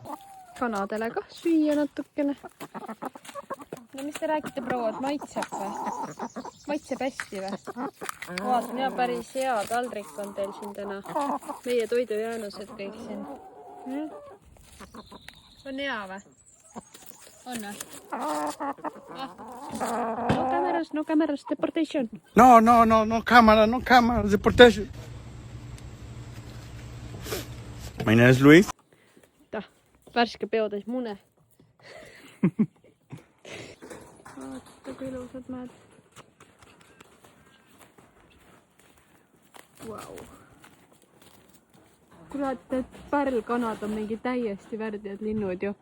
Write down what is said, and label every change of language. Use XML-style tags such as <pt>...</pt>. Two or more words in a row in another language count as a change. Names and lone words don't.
<et>Kanadele kah süüa natukene. No mis te räägite, proua, et maitseb või? Maitseb hästi või? Vaatan, ja päris hea taldrik on teil siin täna. Meie toidujäänused kõik siin. On hea või? On või?</et> <en>No cameras, deportation. No camera, deportation. My name is Luis.</en> <et>Värske peotäis mune. Vaata, kui ilusad mäed. Wow. Kurat, need pärlkanad on mingi täiesti värdjad linnud ju.</et>